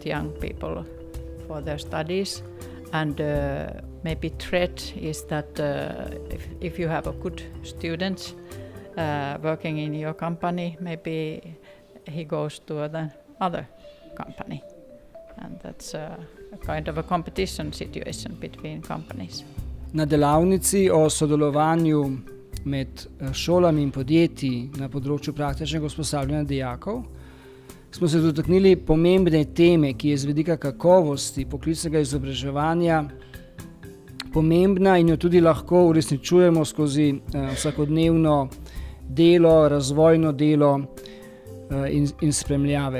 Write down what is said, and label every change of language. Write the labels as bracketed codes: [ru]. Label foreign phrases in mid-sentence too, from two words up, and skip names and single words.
[en] young people for their studies, and maybe threat is that if you have a good student working in your company, maybe he goes to other company, and that's a kind of a competition situation between companies. [sl] Na delavnici o sodelovanju med šolami in podjetji na področju praktičnega usposabljanja dijakov smo se dotaknili pomembne teme, ki je z vidika kakovosti poklicnega izobraževanja pomembna in jo tudi lahko uresničujemo skozi vsakodnevno delo, razvojno delo in spremljave.